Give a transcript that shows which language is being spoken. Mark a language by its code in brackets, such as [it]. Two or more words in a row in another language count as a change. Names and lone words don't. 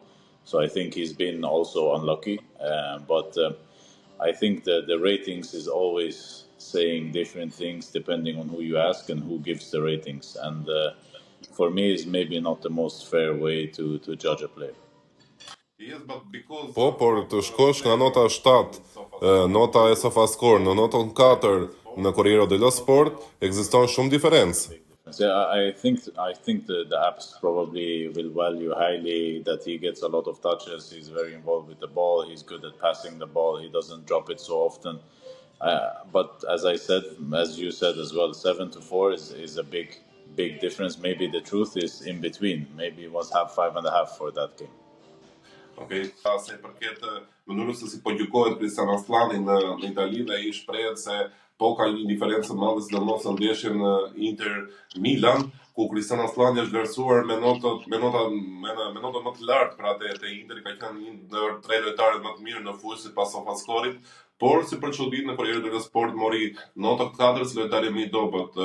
[en] So I think he's been also unlucky. But I think that the ratings is always saying different things depending on who you ask and who gives the ratings. And for me, it's maybe not the most fair way to judge a player. [sq] Po, por të shkosh nga nota 7, nota e SofaScore në notën 4 në Corriere dello Sport, ekziston shumë diferencë. [en] I think the apps probably will value highly that he gets a lot of touches. He's very involved with the ball. He's good at passing the ball. He doesn't drop it so often. But as I said, as you said as well, 7-4 is a big difference. Maybe the truth is in between. Maybe it was 5.5 for that game. [sq] Okay, se përket mënyrës se si po gjykohet Kristian Aslani në Itali, dhe ai shprehet se po ka një diferencë madhe sidomos në ndeshjen Inter Milan, ku Kristian Aslani është vlerësuar me nota më të lartë për atë te Inter, ka qenë një ndër 3 lojtarët më të mirë në fushë sipas SofaScore-it, por si për çuditë në Corriere dello Sport mori notën 4 si lojtari më i dobët.